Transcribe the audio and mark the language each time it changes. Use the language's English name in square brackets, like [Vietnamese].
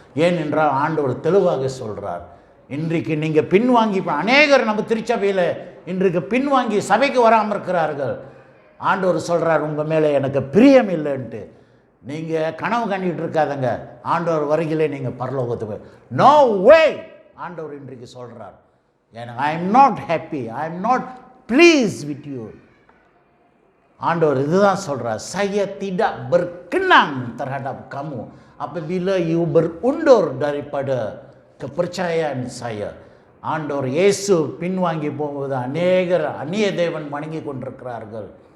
[Tamil] ஏனென்றால் ஆண்டவர் தெளிவாக சொல்கிறார், இன்றைக்கு நீங்கள் பின்வாங்கி, அநேகர் நம்ம திருச்சபையில் இன்றைக்கு பின்வாங்கி சபைக்கு வராமல் இருக்கிறார்கள். ஆண்டவர் சொல்கிறார், உங்கள் மேலே எனக்கு பிரியம் இல்லைன்ட்டு. நீங்கள் கனவு கண்டிகிட்டு இருக்காதங்க, ஆண்டவர் வருகிலே நீங்கள் பரலோகத்துக்கு [English] No way. [Tamil] ஆண்டவர் இன்றைக்கு சொல்கிறார், எனக்கு [English] I am not happy, I am not please with you. [Tamil] ஆண்டவர் இதுதான் சொல்கிறார், [Malay] saya tidak berkenan terhadap kamu apabila you berundur daripada kepercayaan saya. [Tamil] ஆண்டவர் இயேசு பின்வாங்கி போகும்போது அநேகர் அந்நிய தேவன் வணங்கி கொண்டிருக்கிறார்கள்.